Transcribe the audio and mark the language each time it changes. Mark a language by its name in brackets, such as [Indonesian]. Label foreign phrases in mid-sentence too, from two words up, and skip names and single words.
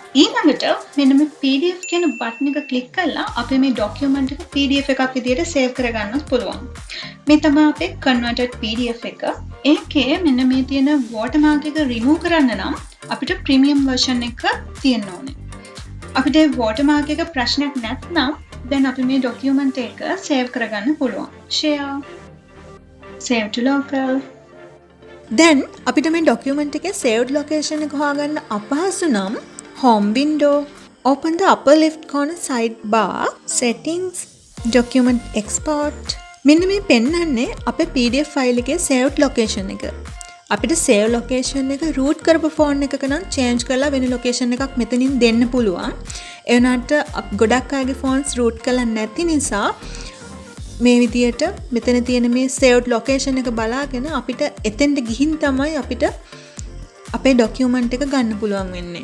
[Sinhala] ඊළඟට මෙන්න මේ PDF කියන බටන් එක ක්ලික් කරලා අපේ මේ document එක PDF එකක් විදියට save කරගන්නත් පුළුවන්. මේ තමයි අපේ converted PDF එක. ඒකේ මෙන්න මේ තියෙන watermark එක remove කරන්න නම් අපිට [English] premium version [Sinhala] එක තියෙන්න ඕනේ. අපිට watermark එක ප්‍රශ්නයක් නැත්නම් දැන් අපි මේ document එක save කරගන්න පුළුවන්. [English] share save to local. [Sinhala] දැන් අපිට මේ document එකේ saved location එක හොයාගන්න අපහසු නම් [English] home window, open the upper left corner sidebar, settings, document export. [Sinhala] මෙන්න මේ පෙන්නන්නේ අපේ [English] PDF file [Sinhala] එකේ [English] saved location [Sinhala] එක. අපිට [English] save location [Sinhala] එක root කරපු phone එකක නම් change කරලා වෙන location එකක් මෙතනින් දෙන්න පුළුවන්. ඒ වුණාට ගොඩක් අයගේ phones root කරලා නැති නිසා මේ විදියට මෙතන තියෙන මේ [English] saved location [Sinhala] එක බලාගෙන අපිට එතෙන්ට ගිහින් තමයි අපිට අපේ document එක ගන්න පුළුවන් වෙන්නේ.